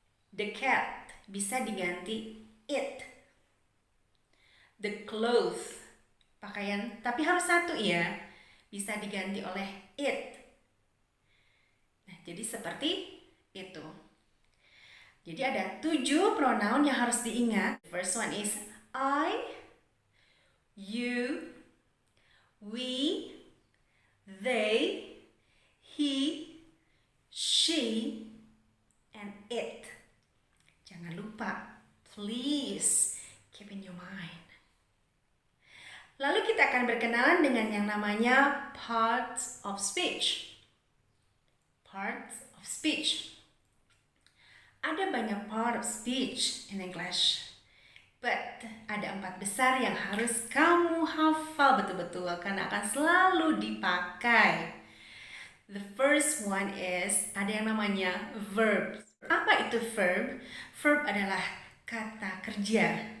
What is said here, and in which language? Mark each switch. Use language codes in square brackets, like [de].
[en] The cat [id] bisa diganti it. [en] The clothes, [id] pakaian, tapi harus 1 ya, bisa diganti oleh it. Nah, jadi seperti itu. Jadi ada 7 pronoun yang harus diingat. [en] The first one is I, you, we, they, he, she, and it. [id] Jangan lupa, [en] please keep in your mind. [id] Lalu kita akan berkenalan dengan yang namanya parts of speech. [en] Parts of speech. [id] Ada banyak [en] part of speech in English. [id] But ada 4 besar yang harus kamu hafal betul-betul karena akan selalu dipakai. [en] The first one is, [id] ada yang namanya [en] verb. [id] Apa itu verb? Verb adalah kata kerja.